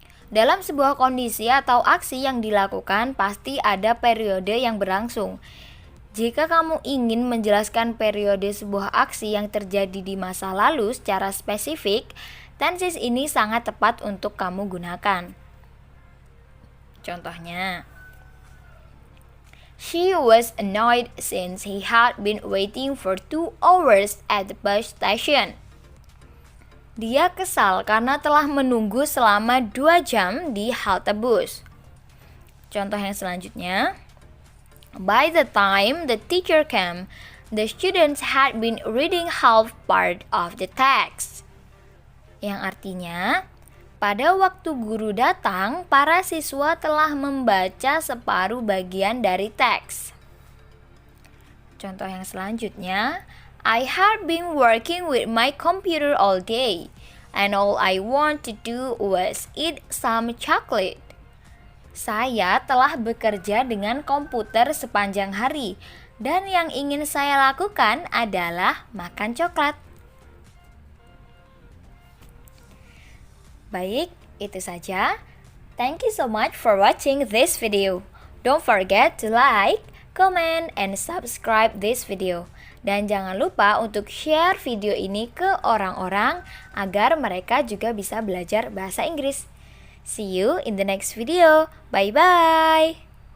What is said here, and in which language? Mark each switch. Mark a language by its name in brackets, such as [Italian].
[Indonesian] Dalam sebuah kondisi atau aksi yang dilakukan, pasti ada periode yang berlangsung. Jika kamu ingin menjelaskan periode sebuah aksi yang terjadi di masa lalu secara spesifik, tenses ini sangat tepat untuk kamu gunakan. Contohnya, [English] she was annoyed since he had been waiting for 2 hours at the bus station. [Indonesian] Dia kesal karena telah menunggu selama 2 jam di halte bus. Contoh yang selanjutnya, [English] by the time the teacher came, the students had been reading half part of the text. [Indonesian] Yang artinya, pada waktu guru datang, para siswa telah membaca separuh bagian dari teks. Contoh yang selanjutnya, [English] I had been working with my computer all day, and all I want to do was eat some chocolate. [Indonesian] Saya telah bekerja dengan komputer sepanjang hari, dan yang ingin saya lakukan adalah makan coklat. Baik, itu saja. [English] Thank you so much for watching this video. Don't forget to like, comment, and subscribe this video. [Indonesian] Dan jangan lupa untuk share video ini ke orang-orang agar mereka juga bisa belajar bahasa Inggris. [English] See you in the next video. Bye-bye.